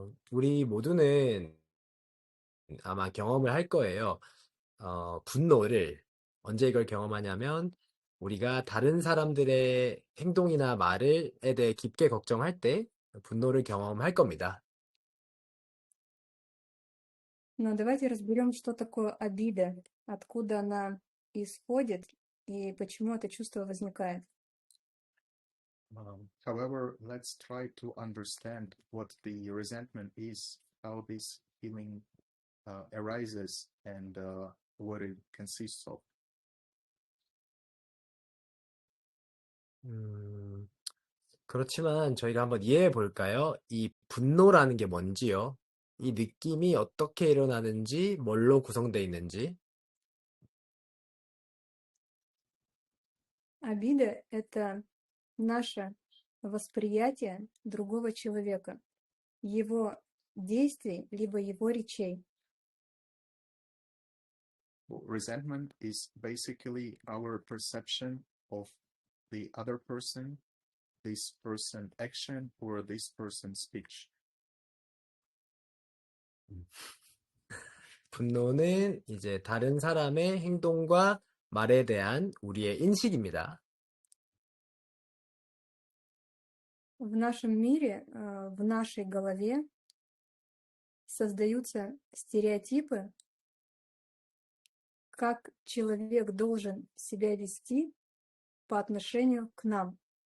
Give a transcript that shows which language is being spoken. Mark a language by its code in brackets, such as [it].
[ko] 우리 모두는 아마 경험을 할 거예요. 분노를 언제 이걸 경험하냐면, 우리가 다른 사람들의 행동이나 말에 대해 깊게 걱정할 때 분노를 경험할 겁니다. [ru] Но давайте разберем, что такое обида, откуда она исходит и почему это чувство возникает. [en] However, let's try to understand what the resentment is, how this feeling arises, and what it consists of. [ko] 그렇지만 저희가 한번 이해해 볼까요? 이 분노라는 게 뭔지요? 이 느낌이 어떻게 일어나는지, 뭘로 구성되어 있는지. [ru] Обида — это наша восприятия другого человека, его действий, либо его речей. [en] Resentment is basically our perception of the other person, this person action or this person's speech. [ko] 분노는 이제 다른 사람의 행동과 말에 대한 우리의 인식입니다. [ru] В нашем мире, в нашей голове создаются стереотипы, как человек должен себя вести по отношению к нам.